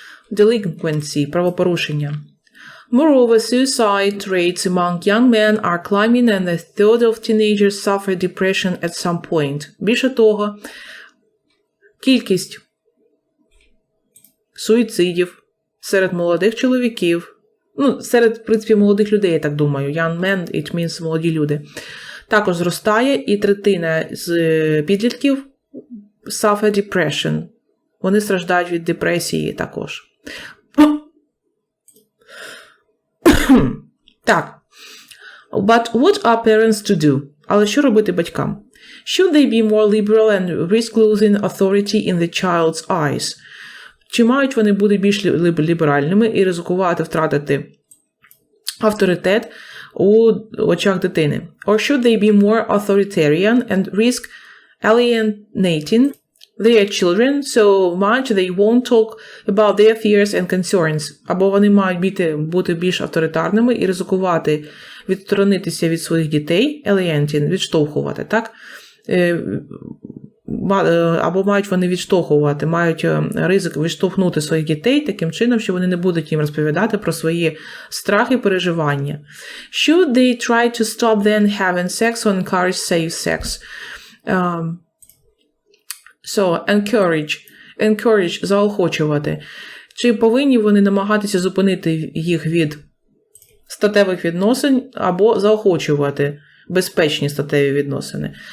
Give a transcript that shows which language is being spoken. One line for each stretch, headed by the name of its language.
Ukrainian: Delinquency – правопорушення.
English: Moreover, suicide rates among young men are climbing and a third of teenagers suffer depression at some point.
Ukrainian: Більше того, кількість суїцидів серед молодих чоловіків, серед, в принципі, молодих людей, я так думаю,
English: young men, it means
Ukrainian: молоді люди, також зростає, і третина з підлітків
English: suffer depression.
Ukrainian: Вони страждають від депресії також. Так.
English: But what are parents to do?
Ukrainian: Але що робити батькам?
English: Should they be more liberal and risk losing authority in the child's eyes?
Ukrainian: Чи мають вони бути більш ліберальними і ризикувати втратити авторитет у очах дитини?
English: Or should they be more authoritarian and risk alienating their children so much they won't talk about their fears and concerns?
Ukrainian: Або вони мають бути більш авторитарними і ризикувати відсторонитися від своїх дітей, alienating, відштовхувати, так? Або мають вони відштовхувати, мають ризик відштовхнути своїх дітей таким чином, що вони не будуть їм розповідати про свої страхи і переживання.
English: Should they try to stop them having sex or encourage safe sex? So, encourage – заохочувати.
Ukrainian: Чи повинні вони намагатися зупинити їх від статевих відносин або заохочувати безпечні статеві відносини?